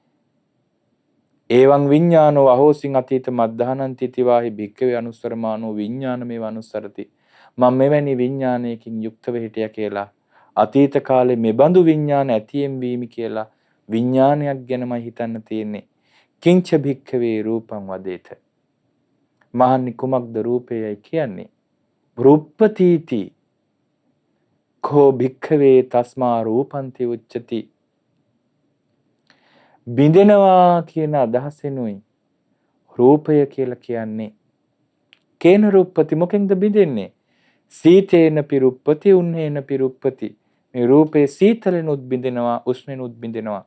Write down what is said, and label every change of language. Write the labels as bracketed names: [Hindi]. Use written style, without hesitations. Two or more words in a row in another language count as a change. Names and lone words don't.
[Pali] එවං විඥානෝ අහෝසින් අතීත මද්දහනං තිතිවාහි භික්ඛවේ අනුස්සරමානෝ විඥානමේව අනුස්සරති. [Sinhala] මම මෙවැනි විඥානයකින් යුක්තව හිටියා කියලා අතීත කාලේ මෙබඳු විඥාන ඇතියෙන් වීමි කියලා විඥානයක් ගැනමයි හිතන්න තියෙන්නේ. [Pali] කිංච භික්ඛවේ රූපං වදේත. [Sinhala] මහන්නි කුමක්ද රූපයයි කියන්නේ? [Pali] රූපපතීති කෝ භික්ඛවේ තස්මා රූපන්ති උච්චති. [Sinhala] බිඳෙනවා කියන අදහසෙනුයි රූපය කියලා කියන්නේ. [Pali] කේන රූපපති [Sinhala] මොකෙන්ද බිඳෙන්නේ? [Pali] සීතේන පිරුප්පති උන්නේන පිරුප්පති. [Sinhala] මේ රූපේ සීතලෙනුත් බිඳෙනවා උෂ්ණෙනුත් බිඳෙනවා.